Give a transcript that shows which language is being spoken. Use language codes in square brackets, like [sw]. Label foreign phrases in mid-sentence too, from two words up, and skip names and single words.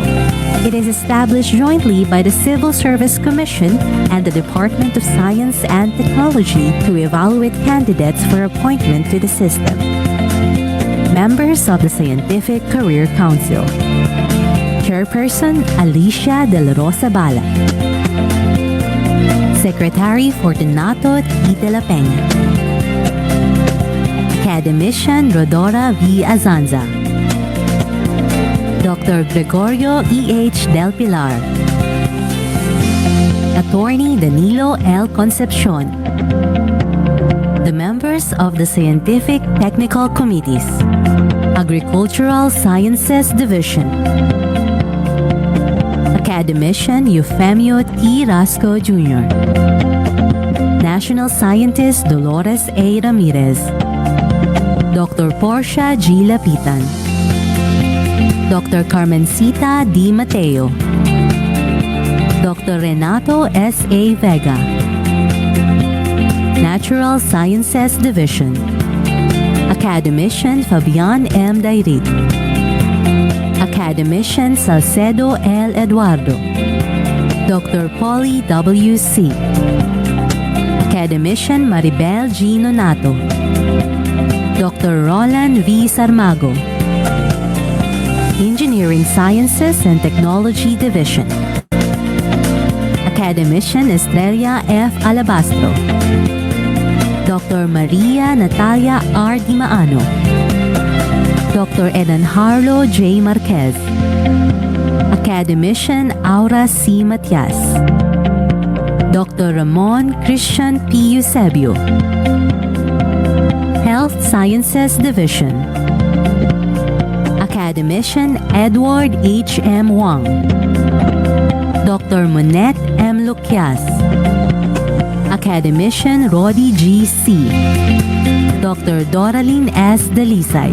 [en] It is established jointly by the Civil Service Commission and the Department of Science and Technology to evaluate candidates for appointment to the system. Members of the Scientific Career Council. Chairperson Alicia De La Rosa Bala. Secretary Fortunato T. De La Peña. Academician Rodora V. Azanza. Dr. Gregorio E.H. Del Pilar. Attorney Danilo L. Concepcion. The members of the Scientific Technical Committees. Agricultural Sciences Division. Academician Eufemio T. Rasco Jr. National Scientist Dolores A. Ramirez. Dr. Portia G. Lapitan. Dr. Carmencita D. Mateo. Dr. Renato S. A. Vega. Natural Sciences Division. Academician Fabian M. Dairit. Academician Salcedo L. Eduardo. Dr. Polly W. C. Academician Maribel G. Nonato. Dr. Roland V. Sarmago. Engineering Sciences and Technology Division. Academician Estrella F. Alabastro. Dr. Maria Natalia R. Di Maano. Dr. Edan Harlo J. Marquez. Academician Aura C. Matias. Dr. Ramon Christian P. Eusebio. Health Sciences Division. Academician Edward H. M. Wang. Dr. Monette M. Lucias. Academician Rodi G. C. Dr. Doralyn S. Dalisay.